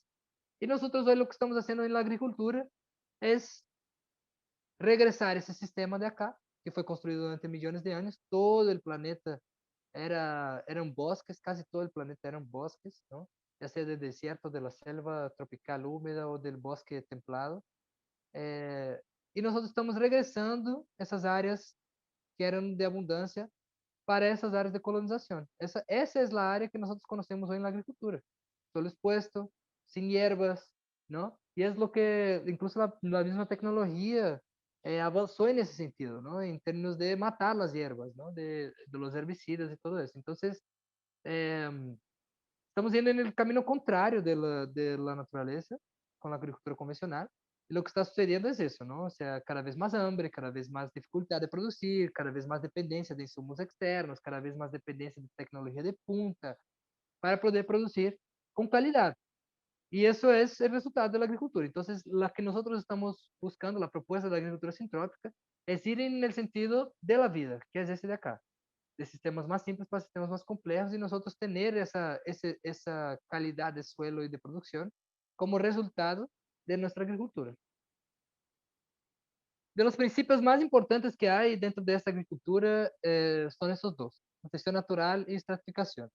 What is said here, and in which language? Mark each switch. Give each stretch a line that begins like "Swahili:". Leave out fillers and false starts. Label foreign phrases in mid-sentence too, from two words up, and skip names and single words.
Spanish: Y nosotros hoy lo que estamos haciendo en la agricultura es regresar ese sistema de acá, que fue construido durante millones de años. Todo el planeta eran bosques, casi todo el planeta eran bosques, ¿no? Ya sea del desierto, de la selva tropical húmeda o del bosque templado.
Portuguese: É, e nós estamos regressando essas áreas que eram de abundância para essas áreas de colonização. Essa é a área que nós conhecemos hoje na agricultura.
Spanish: Solo expuesto, sin hierbas, ¿no? Y es lo que incluso la misma tecnología avanzó en ese sentido, ¿no? En términos de matar las hierbas, ¿no? De los herbicidas y todo eso.
Portuguese: Entonces, eh, estamos indo no caminho contrário da natureza com a agricultura convencional. E o que está sucedendo é isso, não? Ou seja, cada vez mais hambre, cada vez mais dificuldade de produzir, cada vez mais dependência de insumos externos, cada vez mais dependência de tecnologia
Spanish: de punta
Portuguese: para poder produzir com qualidade. E isso é o resultado da agricultura. Então, o que nós estamos buscando, a proposta da agricultura sintrópica, é ir no sentido da vida, que é esse
Spanish: de acá. De sistemas más simples para sistemas más complejos y nosotros tener esa calidad de suelo y de producción como resultado de nuestra agricultura. De los principios más importantes que hay dentro de esta agricultura son esos dos, protección natural y estratificación.